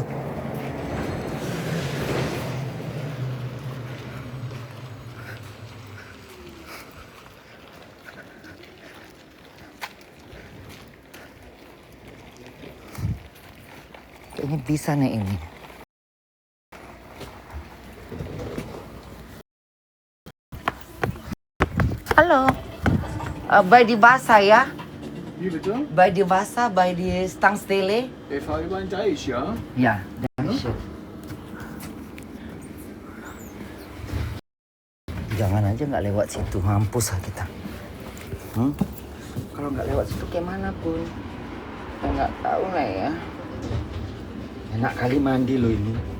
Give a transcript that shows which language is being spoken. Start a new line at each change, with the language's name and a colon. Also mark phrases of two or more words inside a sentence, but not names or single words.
Indonesian: Kayaknya bisa naik ini. Halo.
German: Bei die Wasser, ya? Wie bitte? Bei die Wasser, bei die Tankstelle. Ich fahre über den Deich, ja? Ya, Dankeschön.
Indonesian: Jangan aja nggak lewat situ, mampus lah kita. Kalau nggak lewat situ kayak mana pun. Ya nggak tahu lah ya. Enak kali mandi loh ini.